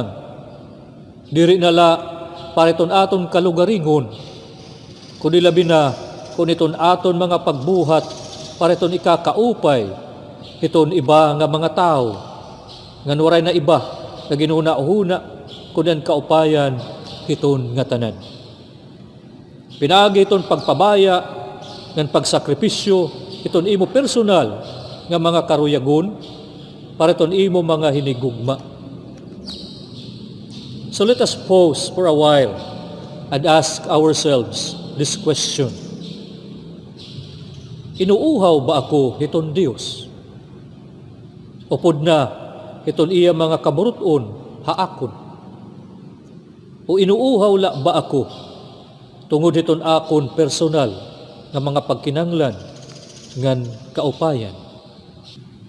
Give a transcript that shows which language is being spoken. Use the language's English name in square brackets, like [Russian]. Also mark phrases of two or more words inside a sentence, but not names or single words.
[Waray] Diri nala pariton aton kalugaringon, kung ilabi na kung iton aton mga pagbuhat, pariton ikakaupay, iton iba nga mga tao, nga waray na iba, na ginuna-huna, kung yan kaupayan, iton nga tanan. Pinagi iton pagpabaya, ng pagsakripisyo, iton imo personal nga mga karuyagon, para iton imo mga hinigugma. [English] So let us pause for a while and ask ourselves this question. [Waray] Inuuhaw ba ako iton Dios? Upod na iton iya mga kaburuton haakon? O inuuhaw la ba ako tungod iton akon personal nga mga pagkinanglan ngan kaupayan?